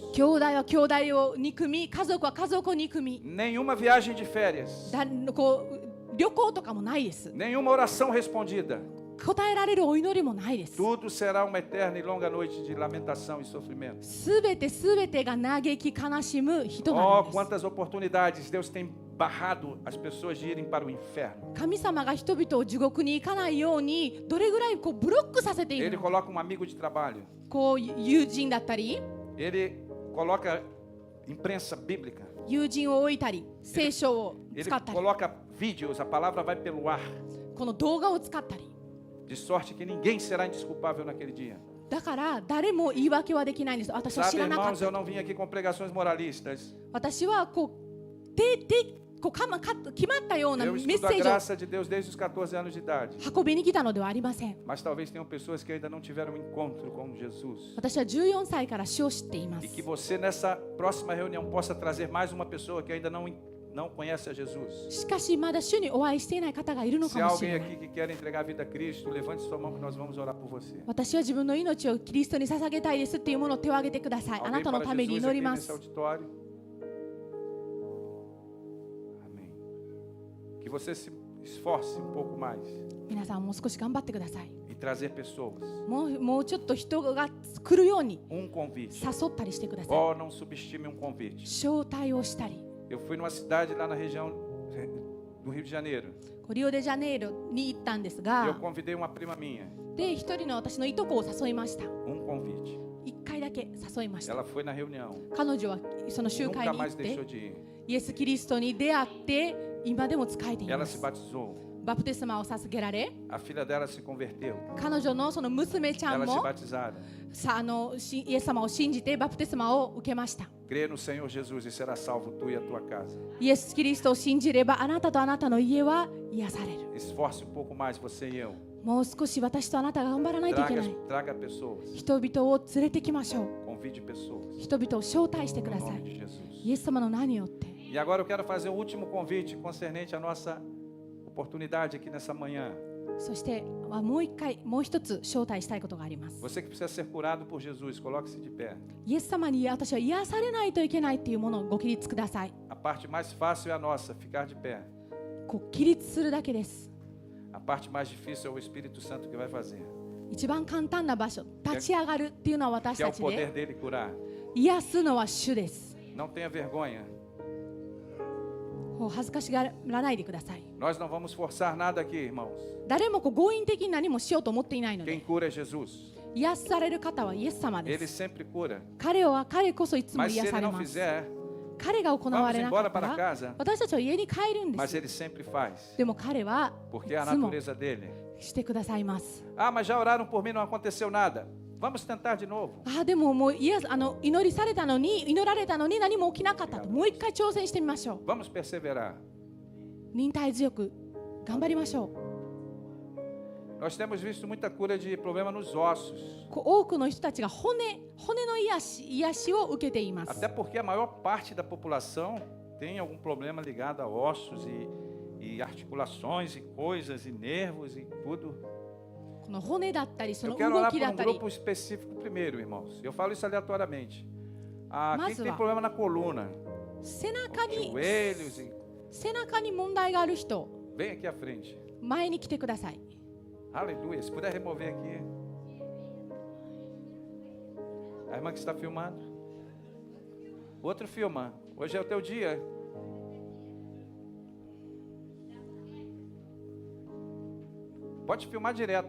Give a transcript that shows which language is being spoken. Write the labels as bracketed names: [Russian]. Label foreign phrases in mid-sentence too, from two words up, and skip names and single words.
[Japanese] 兄弟は兄弟を憎み家族は家族を憎み [Portuguese] Nenhuma viagem de férias, [Japanese] 旅行とかもないです [Portuguese] nenhuma oração respondida. [Japanese] 答えられるお祈りもないです [Portuguese] Tudo será uma eterna e longa noite de lamentação e sofrimento. [Japanese] すべてが嘆き悲しむ日とな [Portuguese] Oh, [Japanese] るんです [Portuguese] quantas oportunidades Deus tem barrado as pessoas de irem para o inferno. [Japanese] 神様が人々を地獄に行かないようにどれぐらいブロックさせている [Portuguese] Ele [Japanese] の [Portuguese] coloca um amigo de trabalho. [Japanese] 友人だったり [Portuguese] Ele coloca imprensa bíblica. [Japanese] 友人を置いたり聖書を [Portuguese] Ele [Japanese] 使ったり [Portuguese] coloca vídeos, a palavra vai pelo ar. [Japanese] この動画を使ったり [Portuguese] De sorte que ninguém será indesculpável naquele dia. [Japanese] だから誰も言い訳はできないんです私は知 [Portuguese] Sabe, [Japanese] らなかっ [Portuguese] irmãos, [Japanese] た [Portuguese] eu não vim aqui com pregações moralistas. [Japanese] 私はこう決まったようなメ [Portuguese] Eu [Japanese] ッ [Portuguese] estudo [Japanese] セ [Portuguese] a [Japanese] ージを [Portuguese] graça de Deus desde os 14 anos de idade. [Japanese] 運びに来たのではありません。 [Portuguese] Mas talvez tenham pessoas que ainda não tiveram um encontro com Jesus. [Japanese] 私は14歳から主を知っていま [Portuguese] E [Japanese] す。 [Portuguese] que você nessa próxima reunião possa trazer mais uma pessoa que ainda não conhece a Jesus. [Japanese] しかしまだ主にお会いしていない方がいるの [Portuguese] Se [Japanese] か [Portuguese] há [Japanese] もし [Portuguese] alguém [Japanese] れない。 [Portuguese] aqui que quer entregar a vida a Cristo, levante sua mão que nós vamos orar por você. [Japanese] 私は自分の命をキリストに捧げたいですっていうものを手を挙げてください。あな [Portuguese] Alguém [Japanese] たの [Portuguese] para [Japanese] ために [Portuguese] Jesus [Japanese] 祈り [Portuguese] aqui [Japanese] ま [Portuguese] nesse [Japanese] す。 [Portuguese] auditório? Amém. Que você se esforce um pouco mais [Japanese] 皆さんもう少し頑張ってください。 [Portuguese] e trazer pessoas. [Japanese] もうちょっと人が来るように [Portuguese] Um convite. [Japanese] 誘ったりしてください。 [Portuguese] Oh, não subestime um convite. [Japanese] 招待をしたり。 [Portuguese] Eu fui numa cidade lá na região do Rio de Janeiro. [Japanese] リオデジャネイロに行ったんです [Portuguese] E eu [Japanese] が、 [Portuguese] convidei uma prima minha. [Japanese] で一人の私のいとこを誘いました。 [Portuguese] Um convite. [Japanese] 一回だけ誘いました。 [Portuguese] Ela foi na reunião. [Japanese] 彼女はその集会 [Portuguese] Nunca [Japanese] に行 [Portuguese] mais [Japanese] って [Portuguese] deixou de ir. [Japanese] イエス・キリストに出会って今でも仕えてい [Portuguese] Ela [Japanese] ま [Portuguese] se [Japanese] す。 [Portuguese] batizou. [Japanese] バプテスマを授けられ、 [Portuguese] A filha dela se converteu. [Japanese] 彼女のその娘ちゃん [Portuguese] Elas se [Japanese] も [Portuguese] batizaram. [Japanese] イエス様を信じてバプテスマを受けました。 [Portuguese] Crê no Senhor Jesus e será salvo tu e a tua casa. [Japanese] イエス・キリストを信じればあなたとあなたの家は癒される。 [Portuguese] Esforce um pouco mais você e eu. [Japanese] もう少し私とあなたが頑張らないといけない。 [Portuguese] Traga pessoas. [Japanese] 人々を連れてきましょう。 [Portuguese] Convide pessoas. [Japanese] 人々を招待してく [Portuguese] No [Japanese] ださ [Portuguese] nome [Japanese] い。 [Portuguese] de Jesus. [Japanese] イエス様の名によって。 [Portuguese] E agora eu quero fazer o último convite concernente à nossa oportunidade aqui nessa manhã. [Japanese] そしてもう一つ招待したいことがあります。 [Portuguese] Você que precisa ser curado por Jesus, coloque-se de pé. [Japanese] イエス様に私は癒されないといけないっていうものをご起立ください。 [Portuguese] A parte mais fácil é a nossa, ficar de pé. [Japanese] こう起立するだけです。 [Portuguese] A parte mais difícil é o Espírito Santo que vai fazer. [Japanese] 一番簡単な場所、立ち上がるっていうのは私 [Portuguese] Que é [Japanese] た [Portuguese] o [Japanese] ち [Portuguese] poder [Japanese] で、 [Portuguese] dele curar. [Japanese] 癒すのは主です。 [Portuguese] Não tenha vergonha. [Japanese] 恥ずかしがらないでください。 [Portuguese] Nós não vamos forçar nada aqui, irmãos. [Japanese] 誰も強引的に何もしようと思っていないの [Portuguese] Quem [Japanese] で、 [Portuguese] cura é Jesus. [Japanese] 癒される方はイエス様 [Portuguese] Ele [Japanese] です。 [Portuguese] sempre cura. [Japanese] 彼こそいつも [Portuguese] Mas se [Japanese] 癒 [Portuguese] ele [Japanese] され [Portuguese] não [Japanese] ます。 [Portuguese] fizer, [Japanese] 彼が行わ [Portuguese] vamos [Japanese] れなか [Portuguese] embora [Japanese] った [Portuguese] para [Japanese] ら [Portuguese] casa. [Japanese] 私たちは家に帰るんで [Portuguese] Mas [Japanese] す。 [Portuguese] ele sempre faz. [Japanese] でも彼は [Portuguese] Porque é a [Japanese] いつも [Portuguese] natureza dele. [Japanese] してくださいます。 [Portuguese] Ah, mas já oraram por mim, não aconteceu nada. Vamos tentar de novo. [Japanese] でももう祈りされたのに、祈られたのに何も起きなかったと。もう一回挑戦してみましょう。 [Portuguese] Vamos perseverar. [Japanese] 忍耐強く頑張りましょう。 [Portuguese] Nós temos visto muita cura de problema nos ossos. [Japanese] 多くの人たちが骨の癒しを受けています。 [Portuguese] Até porque a maior parte da população tem algum problema ligado a ossos e articulações e coisas e nervos e tudo. [Japanese] この骨だったり、そ [Portuguese] Eu [Japanese] の [Portuguese] quero [Japanese] 動 [Portuguese] orar [Japanese] き [Portuguese] por [Japanese] だ [Portuguese] um [Japanese] ったり、 [Portuguese] grupo específico primeiro, irmãos. Eu falo isso aleatoriamente. Quem Mas tem vá. problema na coluna, [Japanese] 背中に [Portuguese] joelhos, e... [Japanese] 背中に問題がある人、 [Portuguese] vem aqui à frente. [Japanese] 前に来てください。 [Portuguese] Aleluia. Se puder remover aqui. A irmã que está filmando. O outro filma. Hoje é o teu dia. Pode filmar direto.